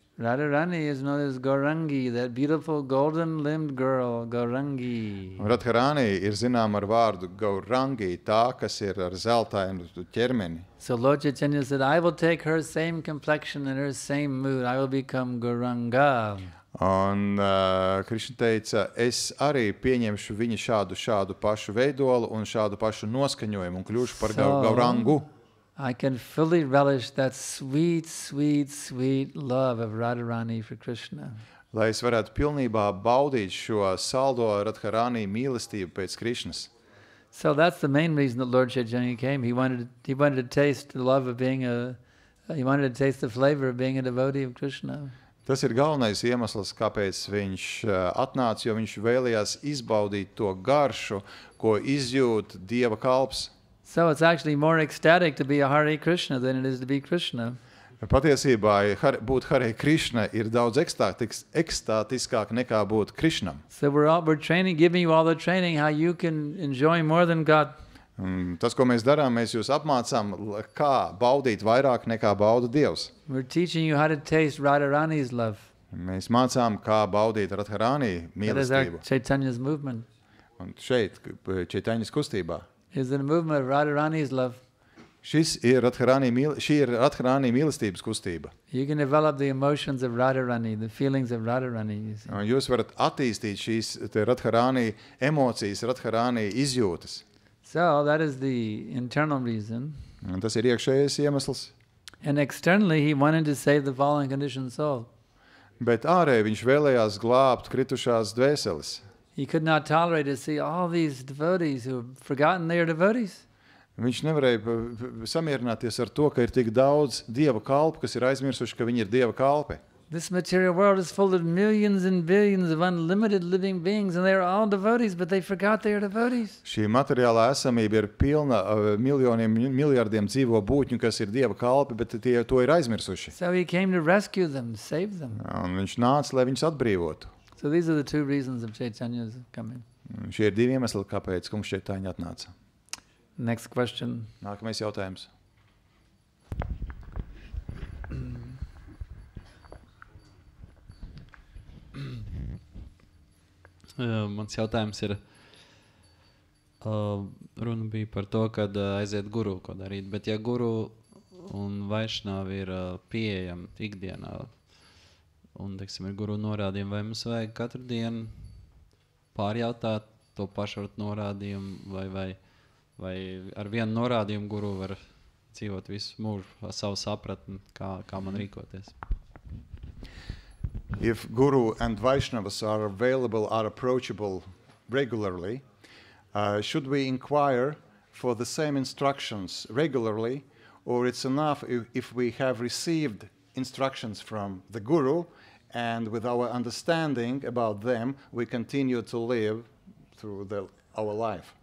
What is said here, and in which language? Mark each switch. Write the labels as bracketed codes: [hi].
[en] Radharani is known as Gaurangi, that beautiful golden-limbed girl, Gaurangi. [lv] Radharani ir zinām ar vārdu Gaurangi, tā, kas ir ar zeltainu ķermeni. [en] So Lord Chaitanya said, I will take her same complexion and her same mood. I will become Gauranga. [lv] Un Krishna teica, es arī pieņemšu viņa šādu pašu veidolu un šādu pašu noskaņojumu un kļūšu par Gaurangu. [en] I can fully relish that sweet, sweet, sweet love of Radharani for Krishna. [lv] Lai es varētu pilnībā baudīt šo saldo Radharani mīlestību pēc Krishnas. [en] So that's the main reason that Lord Chaitanya came. He wanted to taste the love of being he wanted to taste the flavor of being a devotee of Krishna. [lv] Tas ir galvenais iemesls, kāpēc viņš atnāca, jo viņš vēlējās izbaudīt to garšu, ko izjūt Dieva kalps. [en] So it's actually more ecstatic to be a Hare Krishna than it is to be Krishna. [lv] Patiesībā būt Hare Krishna ir daudz ekstātiskāk nekā būt Krishnam. [en] So we're giving you all the training how you can enjoy more than God. [lv] Tas, ko mēs darām, mēs jūs apmācām, kā baudīt vairāk nekā bauda Dievs. [en] We're teaching you how to taste Radharani's love. [lv] Mēs mācām, kā baudīt Radharani [en] That is our [lv] mīlestību. [en] Chaitanya's movement. [lv] Un šeit, Čaitaņas kustībā. [en] Is the movement of Radharani's love. [lv] Šī ir Radharani mīlestības kustība. [en] You can develop the emotions of Radharani, the feelings of Radharani. You see. [lv] Jūs varat attīstīt šīs Radharani emocijas, Radharani izjūtas. [en] So that is the internal reason. [lv] Un tas ir iekšējais iemesls. [en] And externally, he wanted to save the fallen conditioned soul. [lv] Bet ārēji viņš vēlējās glābt kritušās dvēseles. [en] He could not tolerate to see all these devotees who have forgotten they are devotees. [lv] Viņš nevarēja samierināties ar to, ka ir tik daudz Dieva kalpu, kas ir aizmirsuši, ka viņi ir Dieva kalpi. [en] This material world is full of millions and billions of unlimited living beings, and they are all devotees, but they forgot they are devotees. [lv] Šī materiālā esamība ir pilna miljoniem, miljardiem dzīvo būtņu, kas ir Dieva kalpi, bet tie to ir aizmirsuši. [en] So he came to rescue them, save them. [lv] Un viņš nāca, lai viņus atbrīvotu. [en] So these are the two reasons of Chaitanya's coming. [lv] Šie ir divi iemesli, kāpēc kungs Čaitaņa atnāca. [en] Next question. [lv] Nākamais jautājums. Mans jautājums ir, runa bija par to, kad aiziet guru, ko darīt, bet ja guru un vaišnāvi ir pieejami ikdienā, un, teiksim, ir guru norādījumi, vai mums vajag katru dienu pārjautāt to pašu norādījumu, vai ar vienu norādījumu guru var dzīvot visu mūžu ar savu sapratni, kā man rīkoties? [en] If Guru and Vaishnavas are available, are approachable regularly, should we inquire for the same instructions regularly, or it's enough if we have received instructions from the Guru and with our understanding about them, we continue to live through our life?